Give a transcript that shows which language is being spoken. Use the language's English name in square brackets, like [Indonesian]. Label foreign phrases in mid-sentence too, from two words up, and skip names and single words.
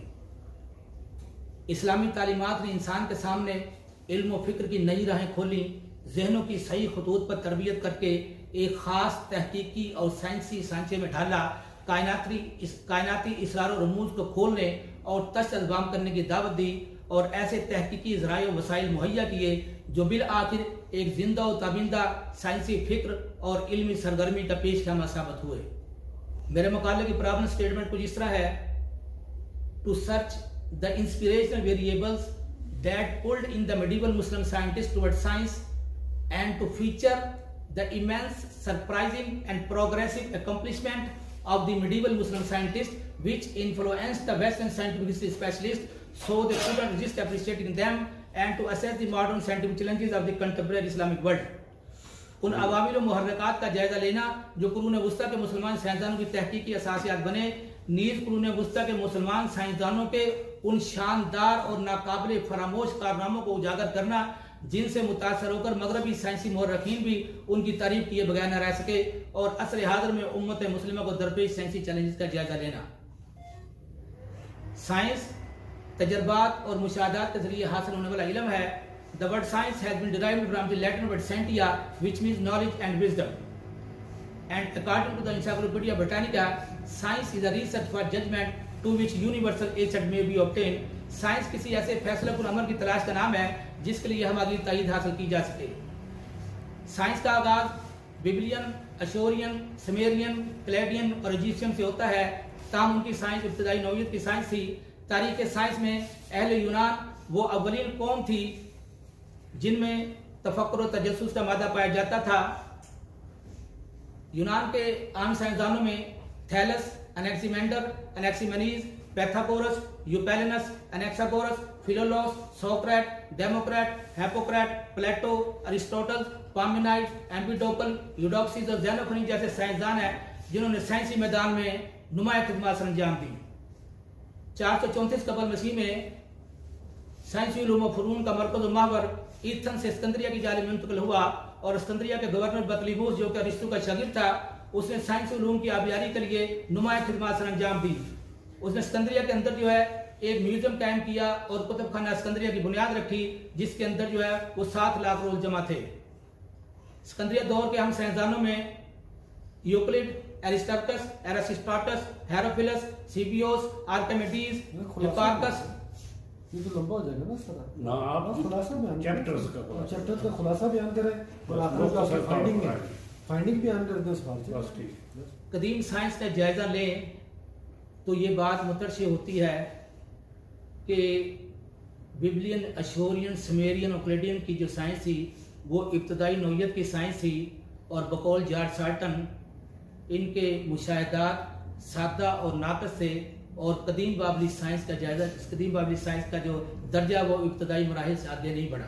[Urdu] اسلامی تعلیمات نے انسان کے سامنے علم و فکر کی نئی راہیں کھولی، ذہنوں کی صحیح خطوط پر تربیت کر کے ایک خاص تحقیقی اور سائنسی سانچے میں ڈھالا، کائناتی اسرار و رموز کو کھولنے اور تشت اذبام کرنے کی دعوت دی اور ایسے تحقیقی ذرائع و وسائل مہیا کیے جو بالآخر ایک زندہ و تابندہ سائنسی فکر اور علمی سرگرمی کا پیش خیمہ ثابت ہوئے۔ میرے مقالے کی [English] problem statement [Urdu] کچھ اس طرح ہے: [English] to search the inspirational variables that pulled in the medieval Muslim scientists towards science and to feature the immense, surprising and progressive accomplishment of the medieval Muslim scientists which influenced the Western scientific history specialists so they couldn't resist appreciating them and to assess the modern scientific challenges of the contemporary Islamic world. [Urdu] ان عوامل و محرکات کا جائزہ لینا جو قرون وسطیٰ کے مسلمان سائنسدانوں کی تحقیقی اساسیات بنے، نیز قرون وسطیٰ کے مسلمان سائنسدانوں کے ان شاندار اور ناقابل فراموش کارناموں کو اجاگر کرنا جن سے متاثر ہو کر مغربی سائنسی مورخین بھی ان کی تعریف کیے بغیر نہ رہ سکے، اور عصر حاضر میں امت مسلمہ کو درپیش سائنسی چیلنجز کا جائزہ لینا۔ سائنس تجربات اور مشاہدات کے ذریعے حاصل ہونے والا علم ہے۔ [English] The word science has been derived from the Latin word scientia, which means knowledge and wisdom. And according to the Encyclopedia Britannica, science is a research for judgment to which universal assent may be obtained. [Urdu] Science کسی ایسے فیصلہ کن عمل کی تلاش کا نام ہے جس کے لیے ہماری تائید حاصل کی جا سکے۔ سائنس کا آغاز بیبلین، اشورین، سمیرین، کلیڈین اور ایجپشین سے ہوتا ہے، تاہم ان کی سائنس ابتدائی نوعیت کی سائنس تھی۔ تاریخ سائنس میں اہل یونان وہ اولین قوم تھی جن میں تفکر و تجسس کا مادہ پایا جاتا تھا۔ یونان کے عام سائنسدانوں میں تھیلس، انیکسیمینڈر، انیکسیمینیز، پیتھاگورس، یوپیلینس، انیکساگورس، فیلولوس، سوکریٹ، ڈیموکریٹ، ہیپوکریٹ، پلیٹو، ارسطوٹل، پارمینائڈ، ایمپیڈوکل، یوڈوکسیز اور زینوفونی جیسے سائنسدان ہیں جنہوں نے سائنسی میدان میں نمایاں خدمات انجام دی۔ 434 قبل مسیح میں سائنسی علوم و فنون کا مرکز و محور ایتھن سے اسکندریہ کی جانب منتقل ہوا، اور اسکندریہ کے گورنر بطلیموس جو کہ ارسطو کا شاگرد تھا، اس نے سائنسی علوم کی آبیاری کے لیے نمایاں خدمات انجام دی۔ اس نے اسکندریہ کے اندر جو ہے ایک میوزیم قائم کیا اور کتب خانہ اسکندریہ کی بنیاد رکھی جس کے اندر جو ہے وہ 7 لاکھ رول جمع تھے۔ اسکندریہ دور کے ہم سائنسدانوں میں یوکلڈ، ایرسٹاکس، ایراسٹاٹس، ہیروفیلس، سیبیوس، آرکیمیڈیز، ہپارکس۔ یہ تو لمبا ہو جائے گا نا سر، نا آپ خلاصہ بیان چیپٹرز کا خلاصہ بیان کریں اور آپ فائنڈنگ بیان کر دیں اس بات سے۔ قدیم کا جائزہ لیں تو یہ بات مترشح ہوتی ہے کہ بیبلین، اشورین، سمیرین اور کلیڈین کی جو سائنس تھی وہ ابتدائی نوعیت کی سائنس تھی، اور بقول جارج سارٹن ان کے مشاہدات سادہ اور ناقص تھے، اور قدیم بابلی سائنس کا جائزہ، قدیم بابلی سائنس کا جو درجہ وہ ابتدائی مراحل سے آگے نہیں بڑھا۔